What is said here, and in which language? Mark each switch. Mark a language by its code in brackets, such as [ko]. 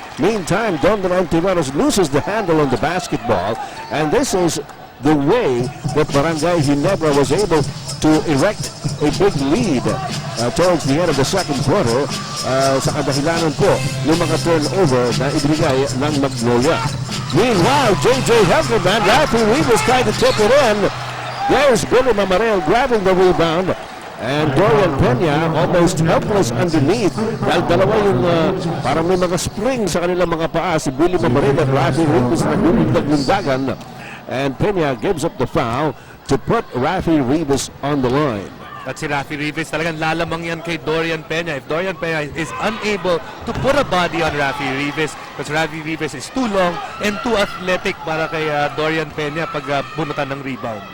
[en] Meantime, Don Antiveros loses the handle on the basketball, and this is the way that Barangay Ginebra was able to erect a big lead towards the end of the second quarter [tl] sa kadahilanan po ng mga turnover na ibigay ng Magnolia. [en] Meanwhile, J.J. Helferman, Rafi Rivas trying to tip it in. There's Billy Mamarel grabbing the rebound. And Dorian Peña almost helpless underneath. [tl] Dahil dalawa yung parang may mga spring sa kanilang mga paa. Si Billy Mamarel at Rafi Rivas naglulundag-lundagan. [en] And Peña gives up the foul to put Rafi Rivas on the line. [tl] At si Rafi Rivas, talagang lalamang yan kay Dorian Peña. [en] If Dorian Peña is unable to put a body on Rafi Rivas, because Rafi Rivas is too long and too athletic [tl] para kay Dorian Peña pag bunutan ng rebound.